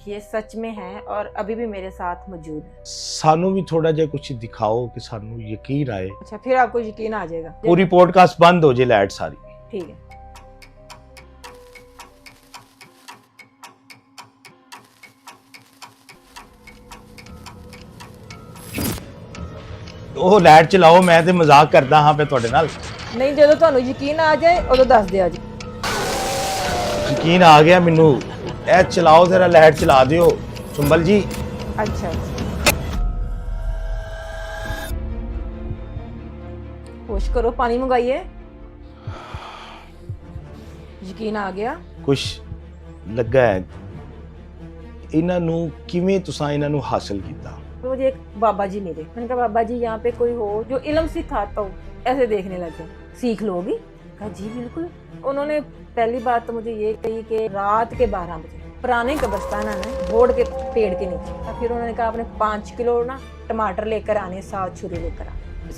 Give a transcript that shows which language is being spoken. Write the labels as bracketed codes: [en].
[hi] ये सच में है और अभी भी मेरे साथ मौजूद है। [pa] ਸਾਨੂੰ ਵੀ ਥੋੜਾ ਜਿਹਾ ਕੁਝ ਦਿਖਾਓ ਕਿ ਸਾਨੂੰ ਯਕੀਨ ਆਏ। [hi] अच्छा, फिर आपको यकीन आ जाएगा। पूरी पॉडकास्ट बंद हो जाए लाइट सारी। ठीक है। [pa] ਉਹ ਲਾਈਟ ਚਲਾਓ, ਮੈਂ ਤੇ ਮਜ਼ਾਕ ਕਰਦਾ ਹਾਂ ਪੇ ਤੁਹਾਡੇ ਨਾਲ। [hi] नहीं, जो [pa] ਤੁਹਾਨੂੰ ਯਕੀਨ ਆ ਜਾਏ ਉਦੋਂ ਦੱਸ ਦਿਆ ਜੀ। ਯਕੀਨ ਆ ਗਿਆ ਮੈਨੂੰ। ਇਹ ਚਲਾਓ ਜ਼ਰਾ, ਲਾਈਟ ਚਲਾ ਦਿਓ ਸੁੰਬਲ ਜੀ। [hi] अच्छा, होश करो, पानी मंगाइए। [pa] ਯਕੀਨ ਆ ਗਿਆ। ਕੁਛ ਲੱਗਾ ਹੈ ਇਹਨਾਂ ਨੂੰ, ਕਿਵੇਂ ਤੁਸੀਂ ਇਹਨਾਂ ਨੂੰ ਹਾਸਲ ਕੀਤਾ? [hi] तो मुझे एक बाबा जी मिले। मैंने कहा बाबा जी यहाँ पे कोई हो जो इल्म सिखाता हो। ऐसे देखने लगे, सीख लोगी? कहा जी बिल्कुल। उन्होंने पहली बात तो मुझे ये कही कि रात के 12 बजे पुराने कब्रिस्तान है बोर्ड के पेड़ के नीचे। फिर उन्होंने कहा आपने 5 किलो ना टमाटर लेकर आने, 7 छुरी लेकर आने।